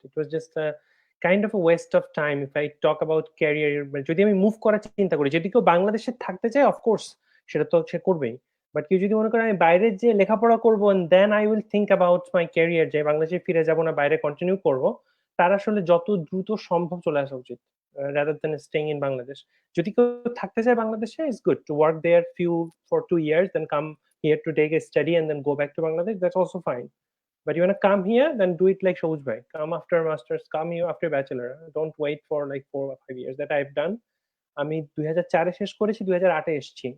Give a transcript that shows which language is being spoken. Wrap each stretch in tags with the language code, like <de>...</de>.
<en>It was just a kind of a waste of time if I talk about career.</en> <bn>যদি আমি move করার চিন্তা করি, যদি কেউ বাংলাদেশে থাকতে চায় অফকোর্স সেটা তো সে করবেই, বাট কেউ যদি মনে করে আমি বাইরে যে লেখাপড়া করবো</bn> <en>and then I will think about my career,</en> <bn>যে বাংলাদেশে ফিরে যাব না বাইরে কন্টিনিউ করব, তার আসলে যত দ্রুত সম্ভব চলে আসা উচিত</bn> <en>rather than staying in Bangladesh.</en> <bn>যদি কেউ থাকতে চায় বাংলাদেশে,</bn> <en>it's good to work there for 2 years, then come here to take a study and then go back to Bangladesh. That's also fine. But you want to come here, then do it like Shobuj bhai. Come after masters, come here after bachelor. Don't wait for like 4 or 5 years that I've done.</en> <bn>আমি 2004 শেষ করেছি, 2008 এসেছি।</bn>